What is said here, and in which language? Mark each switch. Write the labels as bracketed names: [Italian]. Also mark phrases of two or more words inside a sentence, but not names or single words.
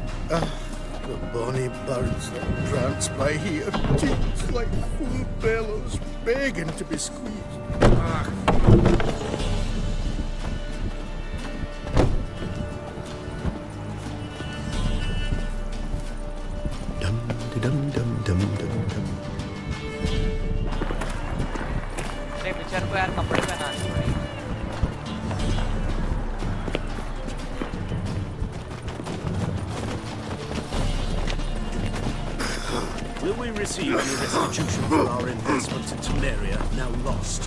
[English] The bonny birds that prance by here, cheeks like full bellows, begging to be squeezed. Dum-de-dum-dum-dum-dum-dum. [Hindi] नहीं बेचारे को यार कपड़े पहनाने पड़ेंगे। [English] Will we receive any restitution for our investment in Temeria, now lost?